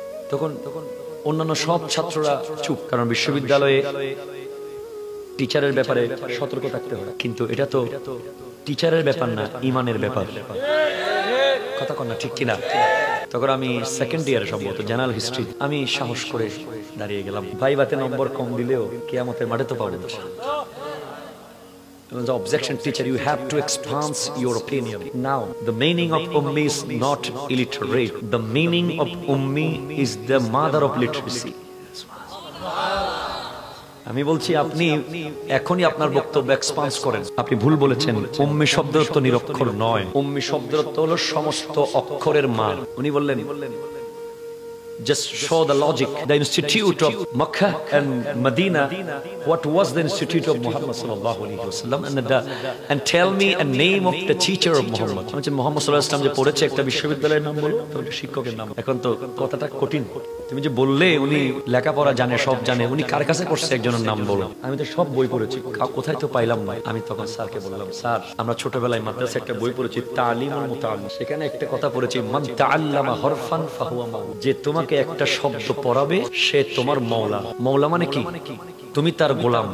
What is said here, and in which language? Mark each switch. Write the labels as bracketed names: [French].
[Bangla] তখন অন্যান্য সব ছাত্ররা চুপ, কারণ বিশ্ববিদ্যালয়ে টিচারের ব্যাপারে সতর্ক থাকতে হয়। কিন্তু এটা তো টিচারের ব্যাপার না, ইমানের ব্যাপার। কথা কন না, ঠিক কিনা? তখন আমি সেকেন্ড ইয়ারে সম্ভবত জেনারেল হিস্ট্রি, আমি সাহস করে দাঁড়িয়ে গেলাম। ভাইভাতে নম্বর কম দিলেও কিয়ামতের মাঠে তো পাবো না। [English] The objection, teacher, you have to expand your opinion. Now, the meaning of ummi is not illiterate. The meaning of ummi is the mother of literacy. [Bangla] আমি বলছি আপনি এখনই আপনার বক্তব্য এক্সপান্স করেন। আপনি ভুল বলেছেন। উম্মি শব্দের অর্থ নিরক্ষর নয়। উম্মি শব্দের অর্থ হলো সমস্ত অক্ষরের মা। উনি বললেন, [English] just show the logic. The institute of Makkah and Medina, what was the institute of Muhammad sallallahu alaihi wasallam, and tell me a name of the teacher of Muhammad. [Bangla] Muhammad sallallahu alaihi wasallam যে পড়েছে একটা বিশ্ববিদ্যালয়ের নাম বলো, তো শিক্ষকের নাম। এখন তো কথাটা কঠিন। তুমি যে বললে উনি লেখাপড়া জানে, সব জানে, উনি কার কাছে করছে একজনের নাম বলো। আমি তো সব বই পড়েছি, কোথায় তো পাইলাম না। আমি তখন স্যারকে বললাম, স্যার আমরা ছোটবেলায় মাদ্রাসায় একটা বই পড়েছি তালিমুল মুতাআল্লিম, সেখানে একটা কথা পড়েছি [Arabic] মান তাআল্লামা হরফান ফাহুয়া মাওলা, [Bangla] যে তোমাকে একটা শব্দ পড়াবে সে তোমার মওলা। মওলা মানে কি? তুমি তার গোলাম।